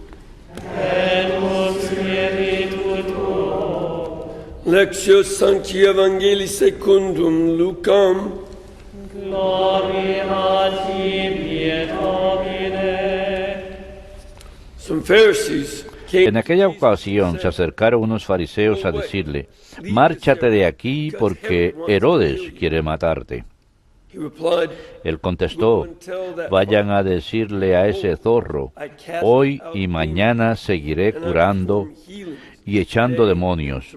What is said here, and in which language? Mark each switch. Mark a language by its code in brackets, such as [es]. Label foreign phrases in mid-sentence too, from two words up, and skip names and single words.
[la] Lectio Sancti Evangelii secundum Lucam. [es] Gloria a ti, Domine. [en] Some Pharisees came. [es] En aquella ocasión se acercaron unos fariseos a decirle: márchate de aquí porque Herodes quiere matarte. Él contestó: vayan a decirle a ese zorro, hoy y mañana seguiré curando y echando demonios.